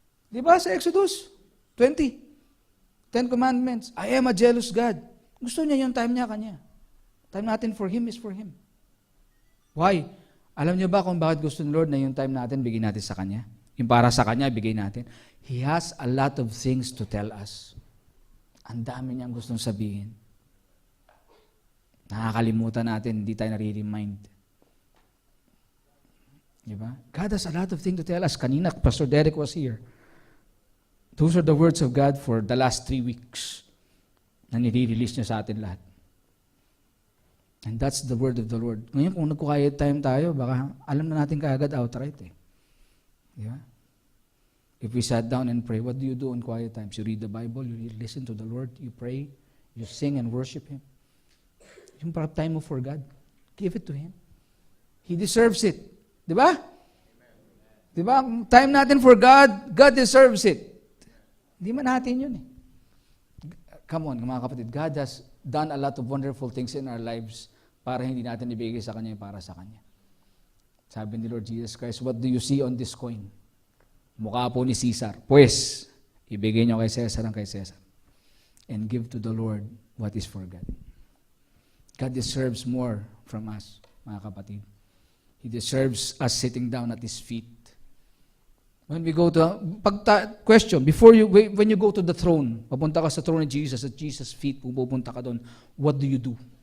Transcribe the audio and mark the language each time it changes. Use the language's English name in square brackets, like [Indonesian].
[Filipino] Di ba sa Exodus 20? 10 Commandments. [English] I am a jealous God. [Filipino] Gusto niya yung time niya Kanya. Time natin [English] for Him is for Him. Why? [Filipino] Alam niyo ba kung bakit gusto ni Lord na yung time natin bigyan natin sa Kanya? Yung para sa Kanya, bigay natin. [English] He has a lot of things to tell us. [Filipino] Ang dami niyang gustong sabihin. Nakakalimutan natin, hindi tayo nare-remind. Diba? [English] God has a lot of things to tell us. Kanina, Pastor Derek was here. Those are the words of God for the last 3 weeks [Filipino] na nire-release niya sa atin lahat. [English] And that's the word of the Lord. [Filipino] Ngayon, kung nagko-quiet time tayo, baka alam na natin kaagad outright eh. Yeah. [English] If we sat down and pray, what do you do in quiet times? You read the Bible, you listen to the Lord, you pray, you sing and worship Him. [Filipino] Yung time mo [English] for God, give it to Him. He deserves it. [Filipino] Di ba? Di ba? Time natin for God, [English] God deserves it. [Filipino] Hindi man natin yun eh. [English] Come on, [Filipino] mga kapatid, [English] God has done a lot of wonderful things in our lives [Filipino] para hindi natin ibigay sa Kanya [English] yung para sa Kanya. Sabi ni Lord Jesus Christ, what do you see on this coin? [Filipino] Mukha po ni Caesar. Pues, ibigay niyo kay Caesar ang kay Caesar. [English] And give to the Lord what is for God. God deserves more from us, [Filipino] mga kapatid. [English] He deserves us sitting down at His feet. When we go to, question, when you go to the throne, [Filipino] papunta ka sa throne ni Jesus, [English] at Jesus' feet, [Filipino] pupunta ka doon, [English] what do you do?